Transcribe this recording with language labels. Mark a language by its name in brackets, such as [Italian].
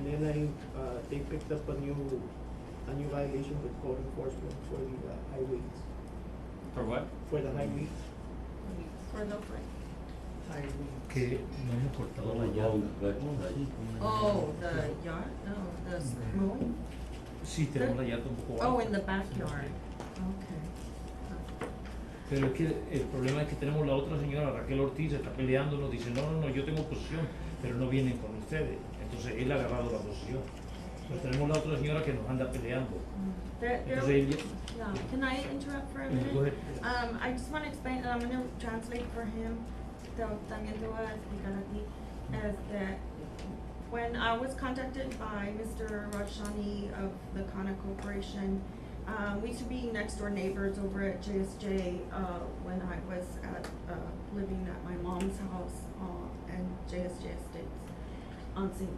[English] And then they picked up a new violation with code enforcement for the high winds. For what? For the high winds. For the what? High winds. [Spanish] Que no hemos cortado la yarda. [English] Oh, the yard, no, the mowing? [Spanish] Sí, tenemos la yarda un poco [English] Oh, [Spanish] alta. [English] in the backyard, okay. [Spanish] Pero es que el problema es que tenemos la otra señora, Raquel Ortiz, está peleando, nos dice, no, yo tengo posesión, pero no vienen con ustedes. Entonces él ha agarrado la posesión. Entonces tenemos la otra señora que nos anda peleando. Entonces él [English] Yeah, can I interrupt for a minute? Go ahead. I just wanna explain, and I'm gonna translate for him, [Spanish] también te voy a explicar a ti, [English] is that when I was contacted by Mr. Rajani of the Kana Corporation, we used to be next door neighbors over at JSJ, when I was living at my mom's house, and JSJ Estates on St.